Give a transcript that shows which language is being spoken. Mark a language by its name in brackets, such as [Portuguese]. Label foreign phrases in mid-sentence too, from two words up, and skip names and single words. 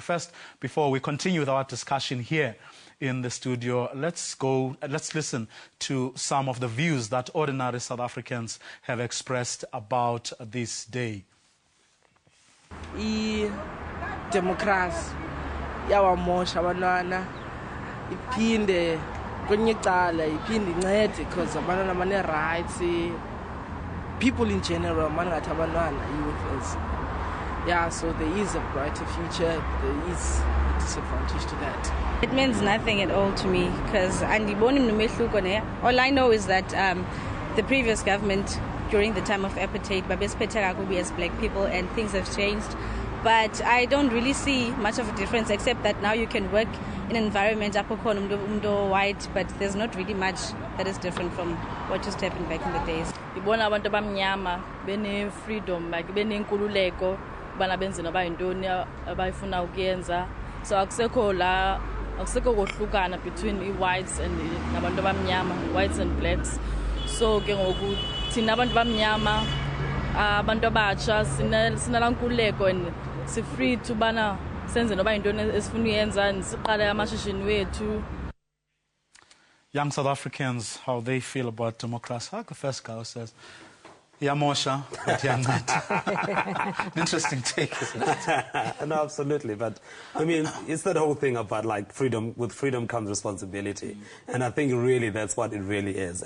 [English] First, before we continue with our discussion here in the studio, let's listen to some of the views that ordinary South Africans have expressed about this day. Democracy [Xhosa] yawamosha abantwana iphinde kwenye icala iphinde incede [English] because [Xhosa] abantwana bane-rights, [English] people in general [Xhosa] mangathi abantwana [English] youth, yeah, so there is a brighter future, there is a disadvantage to that. It means nothing at all to me because all I know is that the previous government during the time of apartheid babesiphethe as black people, and things have changed. But I don't really see much of a difference, except that now you can work in an environment white, but there's not really much that is different from what used to happen back in the days. [Xhosa] Ibona abantu abamnyama bene freedom, like bene inkululeko, bana benze noba yintoni abayifuna ukuyenza. So akusekho kohlukana [English] between whites and [Xhosa] nabantu abamnyama, [English] whites and blacks. [Xhosa] So ke ngoku thina abantu abamnyama, abantu abatsha sinala nkululeko and si [English] free to [Xhosa] bana senze noba yintoni esifuna uyenza siqale amashishini wethu. [English] Young South Africans, how they feel about democracy. Like the first guy who says, Yamosha, but interesting take, isn't it? No, absolutely. But I mean, it's that whole thing about like freedom. With freedom comes responsibility, and I think really that's what it really is.